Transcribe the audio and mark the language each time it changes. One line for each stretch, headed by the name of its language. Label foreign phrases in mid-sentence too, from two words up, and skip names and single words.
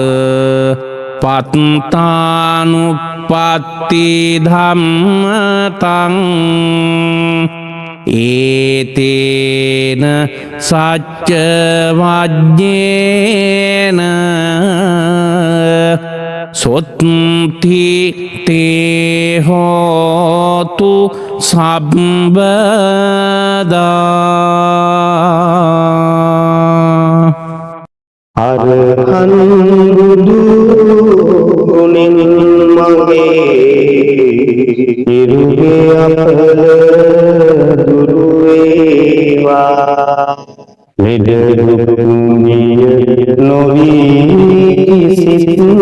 Pali: පත්තානුප්පත්ති ධම්මතං ඒතේන සච්ච වජ්ජේන සොත්ති තේ හෝතු සම්බදා
Sinhala: අරහං බුදු ගුණින් මගේ ඉරුගේ අපල දුරු වේවා ලෙඩ දුක් නිය නොවී කිසිත්